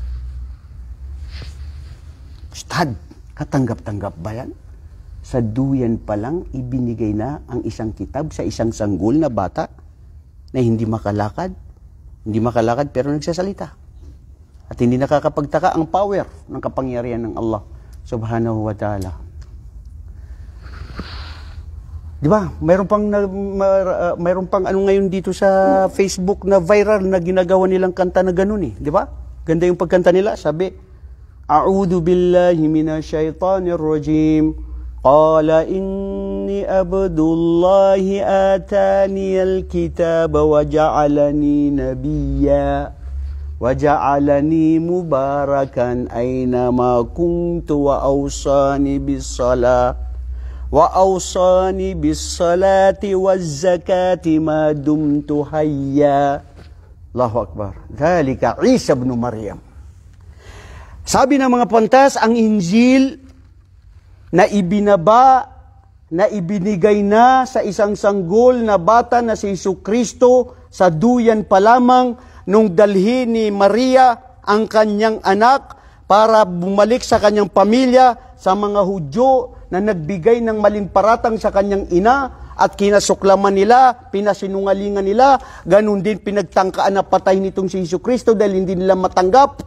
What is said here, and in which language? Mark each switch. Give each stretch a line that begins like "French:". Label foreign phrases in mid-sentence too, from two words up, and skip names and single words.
Filipino: Ustad, katanggap-tanggap ba yan? Sa duyan pa lang, ibinigay na ang isang kitab sa isang sanggol na bata na hindi makalakad pero nagsasalita. At hindi nakakapagtaka ang power ng kapangyarihan ng Allah
Arabic: سبحانه وتعالى.
Filipino: Di ba? Mayroon pang ano ngayon dito sa Facebook na viral na ginagawa nilang kanta na ganun eh. Di ba? Ganda yung pagkanta nila. Sabi,
Arabic: أعوذ بالله من الشيطان الرجيم. قال إني عبد الله آتاني الكتاب وجعلني نبيا وجعلني مباركا أينما كنت وأوصاني بالصلاة وأوصاني بالصلاة والزكاة ما دمت حيا. الله أكبر. ذلك عيسى ابن مريم.
Filipino: Sabi ng mga pantas, ang Injil na ibinaba, na ibinigay na sa isang sanggol na bata na si Jesucristo sa duyan pa lamang nung dalhin ni Maria ang kanyang anak para bumalik sa kanyang pamilya sa mga Hudyo na nagbigay ng malinparatang sa kanyang ina at kinasuklaman nila, pinasinungalingan nila, ganun din pinagtangkaan na patay nitong si Jesucristo dahil hindi nila matanggap.